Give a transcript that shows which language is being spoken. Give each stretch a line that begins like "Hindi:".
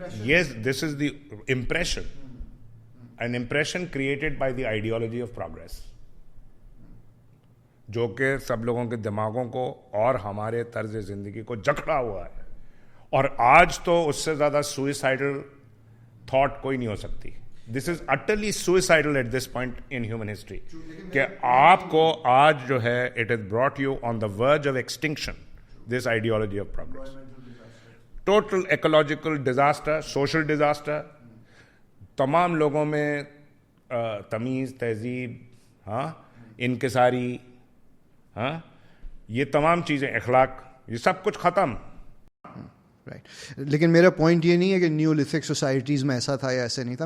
English: Yes, this is the impression. An impression created by the ideology of progress.
Urdu: جو کہ سب لوگوں کے دماغوں کو اور ہمارے طرز زندگی کو جکڑا ہوا ہے. اور آج تو اس سے زیادہ
English: suicidal thought
Urdu: کوئی نہیں ہو سکتی.
English: This is utterly suicidal at this point in human history.
Urdu: کہ آپ کو آج جو ہے
English: it has brought you on the verge of extinction, this ideology of progress. Total ecological disaster, social disaster.
Urdu: تمام لوگوں میں تمیز, تہذیب, ہاں, انکساری, ہاں, یہ تمام چیزیں, اخلاق, یہ سب کچھ ختم.
English: Right.
Urdu: لیکن میرا پوائنٹ یہ نہیں ہے کہ نیولتھک سوسائٹیز میں ایسا تھا یا ایسا نہیں تھا.